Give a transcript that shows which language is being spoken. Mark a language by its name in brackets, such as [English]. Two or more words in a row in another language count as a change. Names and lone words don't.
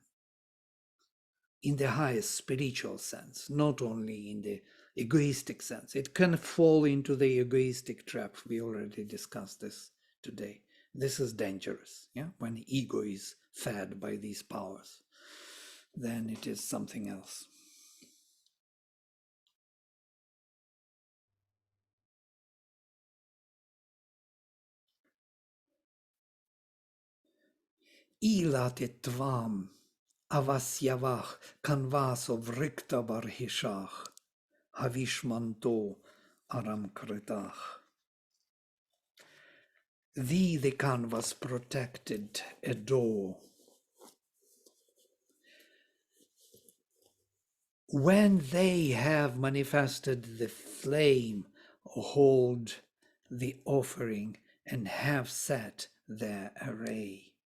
[English] In the highest spiritual sense, not only in the egoistic sense. It can fall into the egoistic trap. We already discussed this today. This is dangerous, yeah? When ego is fed by these powers, then it is something else. [Sanskrit] ईळते त्वाम् अवस्यवः कण्वासो वृक्त बर्हिषः हविष्मन्तो अरम् कृतः. [English] Thee the canvas protected adore. When they have manifested the flame, hold the offering and have set their array.